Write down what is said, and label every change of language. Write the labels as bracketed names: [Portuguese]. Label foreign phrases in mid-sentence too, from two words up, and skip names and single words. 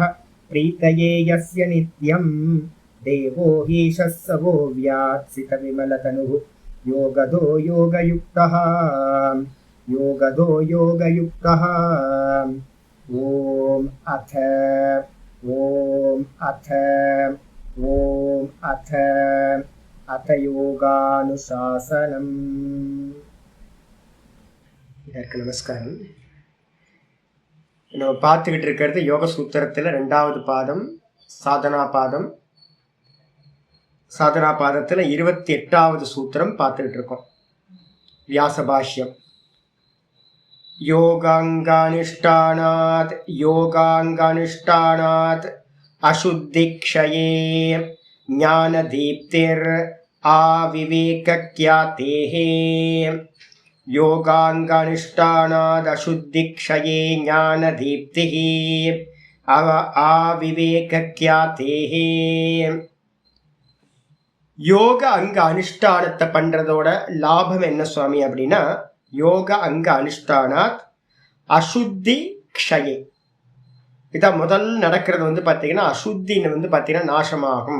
[Sanskrit] प्रीतये यस्य नित्यं देवो हीशः सवो व्यात्सितविमलतनुः योगदो योगयुक्तः ॐ अथ योगानुशासनम्। [Tamil] நமஸ்காரம். நம்ம பார்த்துக்கிட்டு இருக்கிறது யோக சூத்திரத்தில் 2வது பாதம் சாதனா பாதம். சாதனா பாதத்தில் 28வது சூத்திரம் பார்த்துக்கிட்டு இருக்கோம். வியாசபாஷ்யம். [Sanskrit] योगाङ्गानुष्ठानात् अशुद्धिक्षये ज्ञानदीप्तिर् आविवेक्यातेः. योगाङ्गानुष्ठानाद् अशुद्धिक्षये ज्ञानदीप्तिः आविवेक्यातेः. [Tamil] யோக அங்க அனுஷ்டானத்தை பண்றதோட லாபம் என்ன சுவாமி அப்படின்னா, [Sanskrit] योग अङ्ग अनुष्ठानात् अशुद्धि क्षये. [Tamil] இதான் முதல் நடக்கிறது பார்த்தீங்கன்னா, அசுத்தின்னு பார்த்தீங்கன்னா நாசமாகும்.